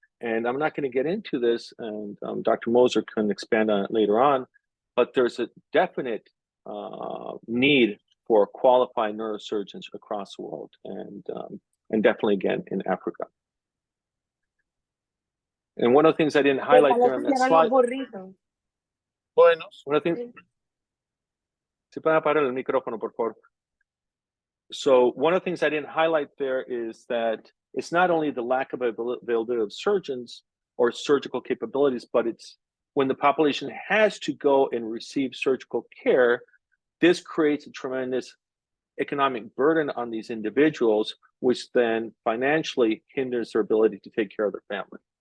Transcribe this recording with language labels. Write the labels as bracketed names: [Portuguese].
[English] And I'm not going to get into this, and Dr. Moser can expand on it later on, but there's a definite need for qualified neurosurgeons across the world, and definitely again in Africa. And one of the things I didn't highlight there on that slide. Bueno, one of the things. [Spanish] Si pueden apagar el micrófono, por favor. [English] So one of the things I didn't highlight there is that it's not only the lack of availability of surgeons or surgical capabilities, but it's when the population has to go and receive surgical care, this creates a tremendous economic burden on these individuals, which then financially hinders their ability to take care of their family.